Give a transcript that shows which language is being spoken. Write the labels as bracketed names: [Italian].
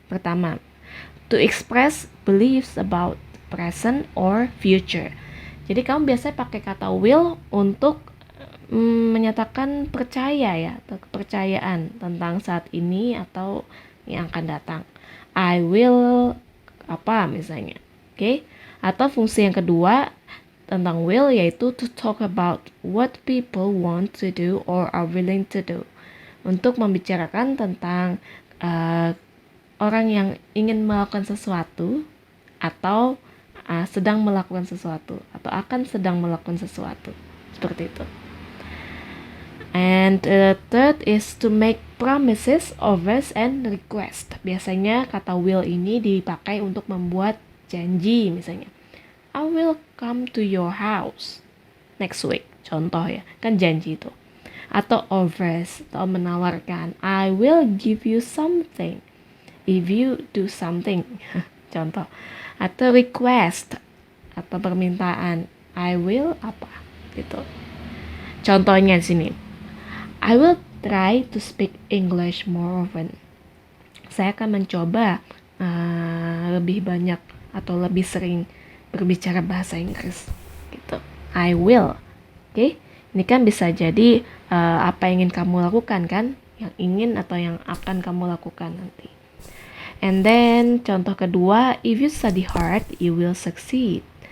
[Indonesian] Pertama, [English] to express beliefs about present or future. [Indonesian] Jadi kamu biasanya pakai kata will untuk menyatakan percaya ya, atau kepercayaan tentang saat ini atau yang akan datang. I will apa misalnya. Oke? Atau fungsi yang kedua tentang will yaitu [English] to talk about what people want to do or are willing to do. [Indonesian] Untuk membicarakan tentang orang yang ingin melakukan sesuatu atau sedang melakukan sesuatu atau akan sedang melakukan sesuatu seperti itu. [English] And third is to make promises, offers, and request. [Indonesian] Biasanya kata will ini dipakai untuk membuat janji misalnya. [English] I will come to your house next week. [Indonesian] Contoh ya, kan janji itu. Atau offers, atau menawarkan. [English] I will give you something if you do something. [Indonesian] Contoh. Atau request, atau permintaan. I will apa gitu. Contohnya di sini. [English] I will try to speak English more often. [Indonesian] Saya akan mencoba lebih banyak atau lebih sering berbicara bahasa Inggris gitu. [English] I will. [Indonesian] Oke? Ini kan bisa jadi apa yang ingin kamu lakukan kan? Yang ingin atau yang akan kamu lakukan nanti. And then contoh kedua, [English] if you study hard, you will succeed.